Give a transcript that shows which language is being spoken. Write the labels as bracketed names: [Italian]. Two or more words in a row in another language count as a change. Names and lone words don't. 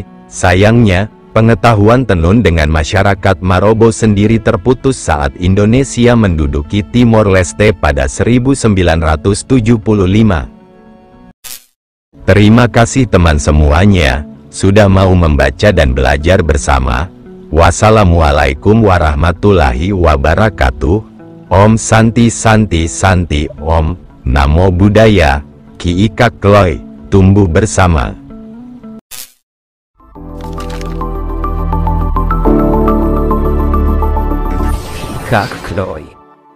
[Indonesian] Sayangnya, pengetahuan tenun dengan masyarakat Marobo sendiri terputus saat Indonesia menduduki Timor Leste pada 1975. Terima kasih teman semuanya, sudah mau membaca dan belajar bersama. [Arabic] Wassalamualaikum warahmatullahi wabarakatuh. [Sanskrit] Om Santi Santi Santi Om. [Pali] Namo Buddhaya. [Indonesian] Ki Ika Kloy. Tumbuh bersama. Kak Kloy.